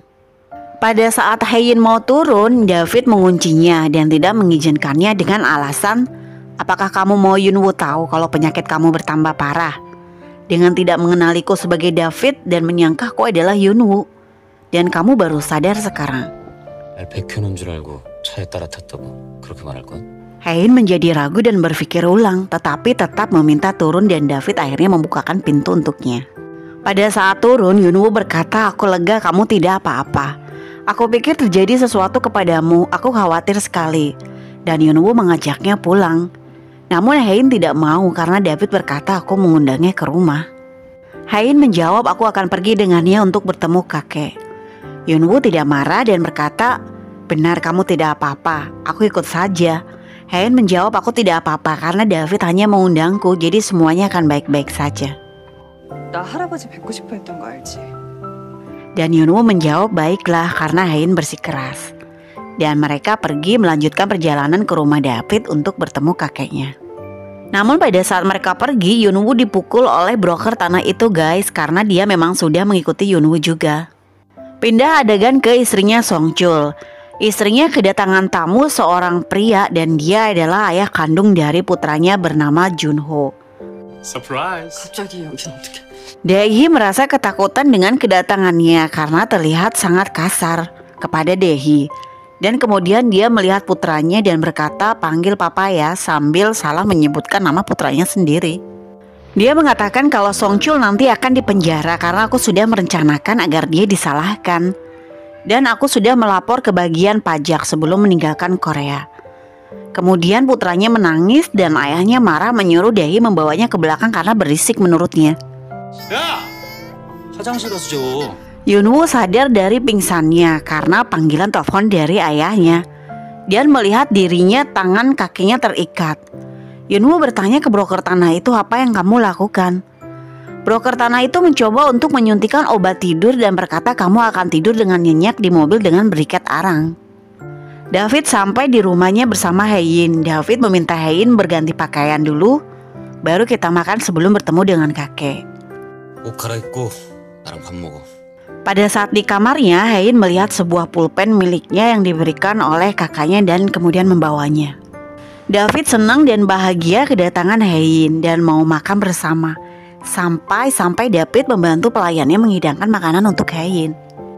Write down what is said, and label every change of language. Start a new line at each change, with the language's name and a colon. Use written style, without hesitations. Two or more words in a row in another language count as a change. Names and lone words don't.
Indonesian: Pada saat Haein mau turun, David menguncinya dan tidak mengizinkannya dengan alasan, apakah kamu mau Yunwoo tahu kalau penyakit kamu bertambah parah? Dengan tidak mengenaliku sebagai David dan menyangka aku adalah Yunwoo. Dan kamu baru sadar sekarang.
Korean: 백현인 줄 알고 차에 따라 탔다고 그렇게 말할 건?
Indonesian: Haein menjadi ragu dan berpikir ulang, tetapi tetap meminta turun dan David akhirnya membukakan pintu untuknya. Pada saat turun, Yunwoo berkata, aku lega kamu tidak apa-apa. Aku pikir terjadi sesuatu kepadamu, aku khawatir sekali. Dan Yunwoo mengajaknya pulang. Namun Haein tidak mau karena David berkata aku mengundangnya ke rumah. Haein menjawab aku akan pergi dengannya untuk bertemu kakek. Yunwoo tidak marah dan berkata, benar kamu tidak apa-apa, aku ikut saja. Haein menjawab aku tidak apa-apa karena David hanya mengundangku, jadi semuanya akan baik-baik saja.
Korean: 나 할아버지 뵙고 싶어 했던 거 알지?
Indonesian: Dan Yunwoo menjawab baiklah karena Haein bersikeras. Dan mereka pergi melanjutkan perjalanan ke rumah David untuk bertemu kakeknya. Namun pada saat mereka pergi, Yunwoo dipukul oleh broker tanah itu guys, karena dia memang sudah mengikuti Yunwoo juga. Pindah adegan ke istrinya Songchul. Istrinya kedatangan tamu seorang pria dan dia adalah ayah kandung dari putranya bernama Junho. Surprise.
Korean: 갑자기 여기서 어떻게...
Indonesian: Daehi merasa ketakutan dengan kedatangannya karena terlihat sangat kasar kepada Daehi. Dan kemudian dia melihat putranya dan berkata, panggil papa ya, sambil salah menyebutkan nama putranya sendiri. Dia mengatakan kalau Songchul nanti akan dipenjara karena aku sudah merencanakan agar dia disalahkan. Dan aku sudah melapor ke bagian pajak sebelum meninggalkan Korea. Kemudian putranya menangis dan ayahnya marah menyuruh Daehi membawanya ke belakang karena berisik menurutnya.
Korean: 야! 화장실 가서 줘.
Indonesian: Yunwoo sadar dari pingsannya karena panggilan telepon dari ayahnya dan melihat dirinya tangan kakinya terikat. Yunwoo bertanya ke broker tanah itu, apa yang kamu lakukan? Broker tanah itu mencoba untuk menyuntikkan obat tidur dan berkata kamu akan tidur dengan nyenyak di mobil dengan berikat arang. David sampai di rumahnya bersama Haein. David meminta Haein berganti pakaian dulu, baru kita makan sebelum bertemu dengan kakek.
Korean: 옷 갈아입고 나랑 밥 먹어.
Indonesian: Pada saat di kamarnya, Haein melihat sebuah pulpen miliknya yang diberikan oleh kakaknya dan kemudian membawanya. David senang dan bahagia kedatangan Haein dan mau makan bersama. Sampai David membantu pelayannya menghidangkan makanan untuk Haein.